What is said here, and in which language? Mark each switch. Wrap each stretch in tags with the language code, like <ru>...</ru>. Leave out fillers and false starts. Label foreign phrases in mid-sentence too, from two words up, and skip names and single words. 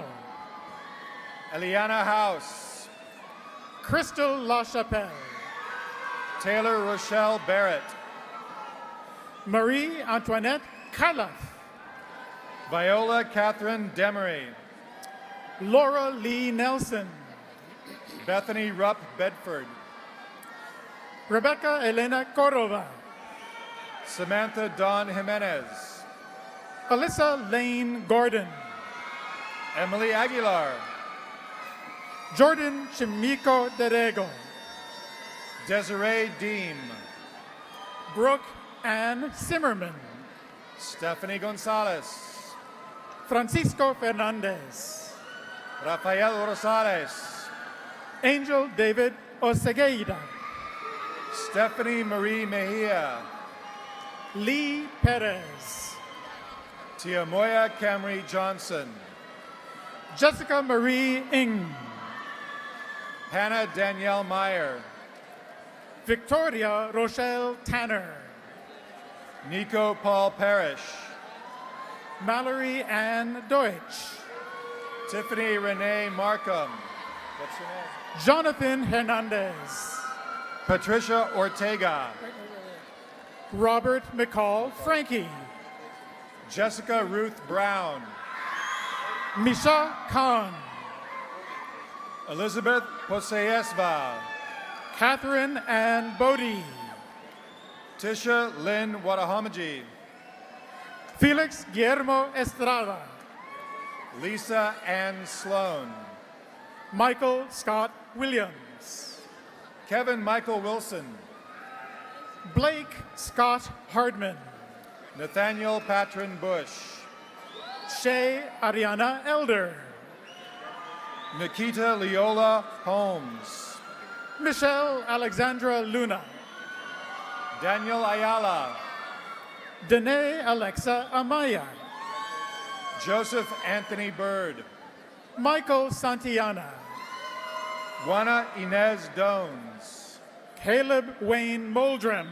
<en>Eliana House. Crystal LaChapelle. Taylor Rochelle Barrett. Marie Antoinette Calaf. Viola Catherine Demery. Laura Lee Nelson. Bethany Rupp Bedford. Rebecca Elena Cordova. Samantha Dawn Jimenez. Alyssa Lane Gordon. Emily Aguilar. Jordan Chimico Derego. Desiree Deem. Brooke Ann Zimmerman. Stephanie Gonzalez. Francisco Fernandez. Rafael Rosales. Angel David Osegueira. Stephanie Marie Mejia. Lee Perez. Tiamoya Camry Johnson. Jessica Marie Ng. Hannah Danielle Meyer. Victoria Rochelle Tanner. Nico Paul Parrish. Mallory Ann Deutsch. Tiffany Renee Markham. What's her name? Jonathan Hernandez. Patricia Ortega. Robert McCall Frankie. Jessica Ruth Brown. Misha Khan. Elizabeth Poseyesva. Catherine Ann Bodie. Tisha Lynn Wadahamaji. Felix Guillermo Estrada. Lisa Ann Sloan. Michael Scott Williams. Kevin Michael Wilson. Blake Scott Hardman. Nathaniel Patron Bush. Shay Ariana Elder. Nikita Leola Holmes. Michelle Alexandra Luna. Daniel Ayala. Danae Alexa Amaya. Joseph Anthony Bird. Michael Santillana. Juana Inez Dones. Caleb Wayne Moldrum.</en>